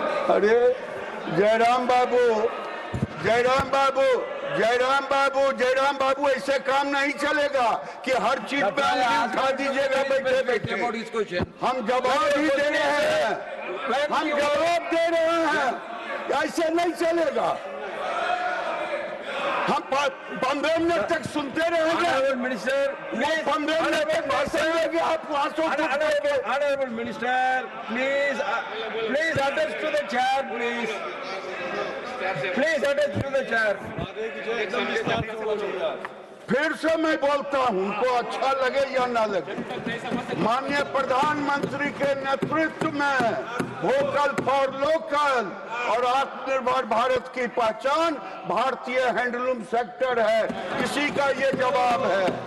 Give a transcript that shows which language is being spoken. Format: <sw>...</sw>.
<hi>अरे जयराम बाबू, जयराम बाबू, जयराम बाबू, जयराम बाबू, ऐसे काम नहीं चलेगा कि हर चीज पे उंगली उठा दीजिएगा बैठे बैठे। हम जवाब ही दे रहे हैं, हम जवाब दे रहे हैं, ऐसे नहीं चलेगा। हम 15 मिनट तक सुनते रहेंगे मिनिस्टर, वो 15 मिनट तक भाषण देंगे, आप वहां से</hi> <en>Honorable Minister, please attest to the chair, please. Please attest to the chair.</en> <hi>फिर से मैं बोलता हूं, उनको अच्छा लगे या ना लगे। माननीय प्रधानमंत्री के नेतृत्व में वोकल फॉर लोकल और आत्मनिर्भर भारत की पहचान भारतीय हैंडलूम सेक्टर है, इसी का ये जवाब है।</hi>